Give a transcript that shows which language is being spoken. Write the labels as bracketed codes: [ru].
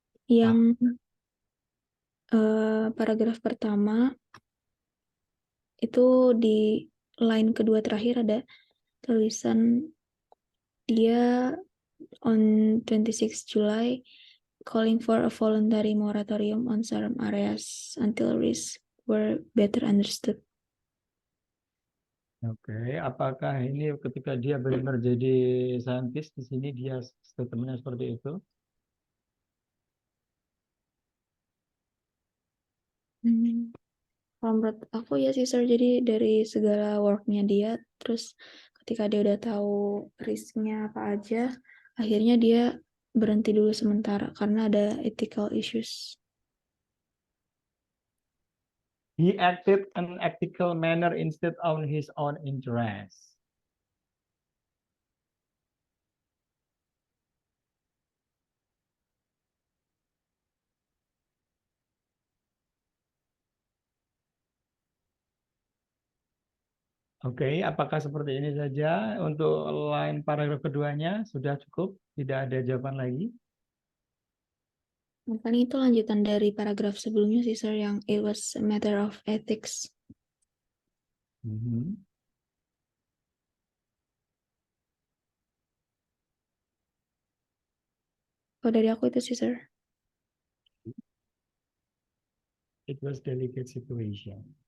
[id] Yang paragraf pertama itu di line kedua terakhir ada tulisan dia [en] on 26 July calling for a voluntary moratorium on some areas until risks were better understood. [id] Oke, apakah ini ketika dia benar jadi saintis di sini dia statementnya seperti itu? Kalau menurut aku ya sih sir, jadi dari segala worknya dia, terus ketika dia udah tahu risknya apa aja, akhirnya dia berhenti dulu sementara karena ada ethical issues. [en] He acted in an ethical manner instead of his own interest. [id] Oke, apakah seperti ini saja untuk line paragraf keduanya? Sudah cukup? Tidak ada jawaban lagi? Makanya itu lanjutan dari paragraf sebelumnya sih sir, yang [en] it was a matter of ethics. Mhm. [id] Kalau dari aku itu sih sir. [en] It was delicate situation.